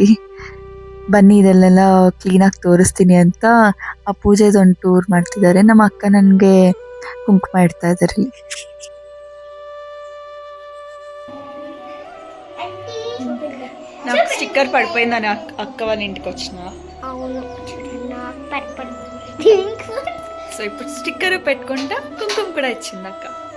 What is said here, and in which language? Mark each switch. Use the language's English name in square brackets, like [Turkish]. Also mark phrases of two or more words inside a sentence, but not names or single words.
[Kannada] ಬನ್ನಿ ಇದೆಲ್ಲ ಕ್ಲೀನಾಗಿ ತೋರಿಸ್ತೀನಿ ಅಂತ ಆ ಪೂಜೆದೊಂದು ಟೂರ್ ಮಾಡ್ತಿದ್ದಾರೆ. ನಮ್ಮ ಅಕ್ಕ ನನಗೆ ಕುಂಕುಮ ಇಡ್ತಾ ಇದ್ದಾರೆ. [Telugu] నాకు స్టిక్కర్ పడిపోయిందని అక్క వాళ్ళ ఇంటికి వచ్చిన. సో ఇప్పుడు స్టిక్కర్ పెట్టుకుంటా కుంకుమ కూడా ఇచ్చింది అక్క.